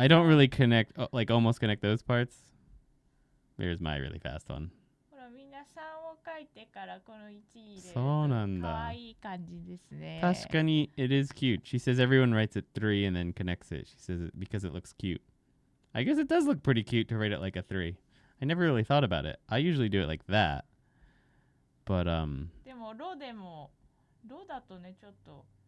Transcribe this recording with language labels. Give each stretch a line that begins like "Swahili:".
English: I don't really connect, like almost connect those parts. There's my really fast one.
Japanese: ほら、みんな3を書いてからこの1入れるとそうなんだ。かわいい感じですね。
English: Tashkani, it is cute. She says everyone writes it 3 and then connects it. She says it because it looks cute. I guess it does look pretty cute to write it like a 3. I never really thought about it. I usually do it like that. But,
Japanese: でも、ロだとね、ちょっと。